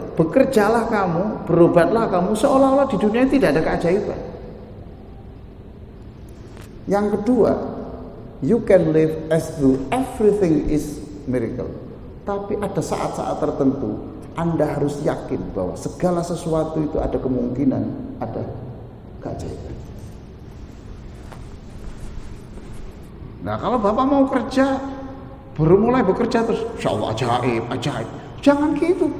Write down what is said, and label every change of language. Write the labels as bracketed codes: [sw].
[id] Bekerjalah kamu, berobatlah kamu seolah-olah di dunia tidak ada keajaiban. Yang kedua, [en] you can live as though everything is miracle. [id] Tapi ada saat-saat tertentu Anda harus yakin bahwa segala sesuatu itu ada kemungkinan ada keajaiban. Nah kalau Bapak mau kerja, baru mulai bekerja terus insya Allah ajaib. Jangan gitu.